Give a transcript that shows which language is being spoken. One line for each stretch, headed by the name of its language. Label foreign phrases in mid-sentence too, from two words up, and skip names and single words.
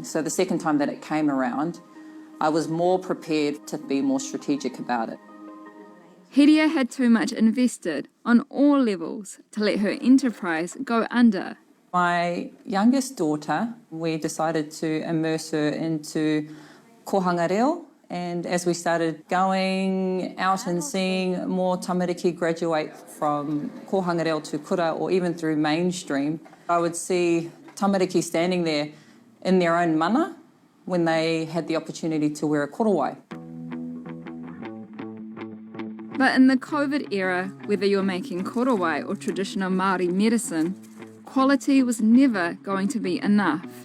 English: So the second time that it came around, I was more prepared to be more strategic about it. Hiria had too much invested on all levels to let her enterprise go under. My youngest daughter, we decided to immerse her into kohanga reo, and as we started going out and seeing more tamariki graduate from kohanga reo to kura or even through mainstream, I would see tamariki standing there in their own mana when they had the opportunity to wear a korowai. But in the COVID era, whether you're making korowai or traditional Māori medicine, quality was never going to be enough.